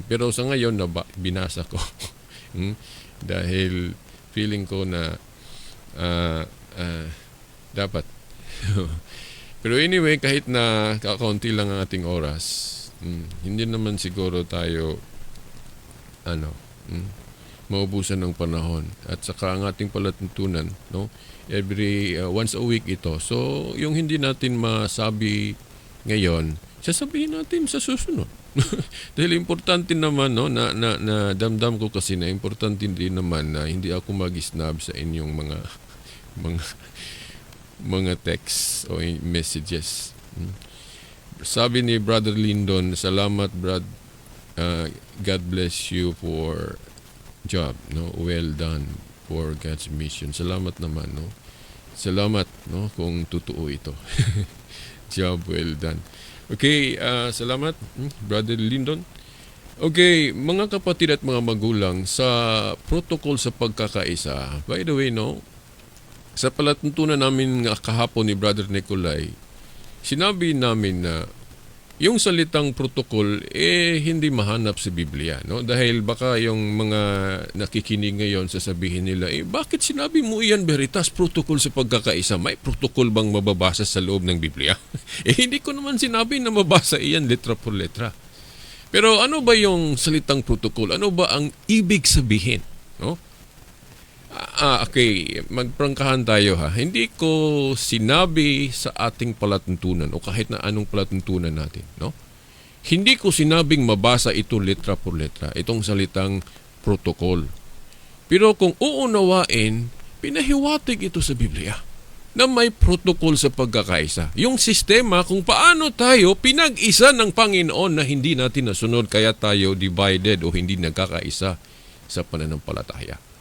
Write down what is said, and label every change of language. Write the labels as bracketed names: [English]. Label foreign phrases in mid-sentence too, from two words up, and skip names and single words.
[Filipino] Pero sa ngayon, binasa ko. Dahil feeling ko na dapat. Pero anyway, kahit na kakaunti lang ang ating oras, hindi naman siguro tayo maubusan ng panahon. At saka ang ating palatuntunan, no? [English] Every once a week ito. [Filipino] So, yung hindi natin masabi ngayon, sasabihin natin sa susunod. Dahil importante naman, no, na damdam ko kasi na importante din naman na hindi ako mag-snub sa inyong mga texts o messages. Sabi ni Brother Lyndon, salamat Brad, [English] God bless you for job, no, well done for God's mission. [Filipino] Salamat naman, no. Salamat, no, kung totoo ito. [English] Job well done. [Filipino] Okay, salamat, Brother Lyndon. Okay, mga kapatid at mga magulang, sa protocol sa pagkakaisa, [English] by the way, no, [Filipino] sa palatuntunan namin kahapon ni Brother Nicolay, sinabi namin na yung salitang protocol hindi mahanap sa Biblia, no? Dahil baka yung mga nakikinig ngayon sasabihin nila, bakit sinabi mo iyan, Veritas, protocol sa pagkakaisa? May protocol bang mababasa sa loob ng Biblia? Hindi ko naman sinabi na mabasa iyan [Spanish] letra por letra. [Filipino] Pero ano ba yung salitang protocol? Ano ba ang ibig sabihin, no? Okay, magprangkahan tayo ha. Hindi ko sinabi sa ating palatuntunan o kahit na anong palatuntunan natin, no? Hindi ko sinabing mabasa ito [Spanish] letra por letra, [Filipino] itong salitang protocol. Pero kung uunawain, pinahiwatig ito sa Biblia na may protocol sa pagkakaisa. Yung sistema kung paano tayo pinag-isa ng Panginoon na hindi natin nasunod kaya tayo divided o hindi nagkakaisa sa pananampalataya.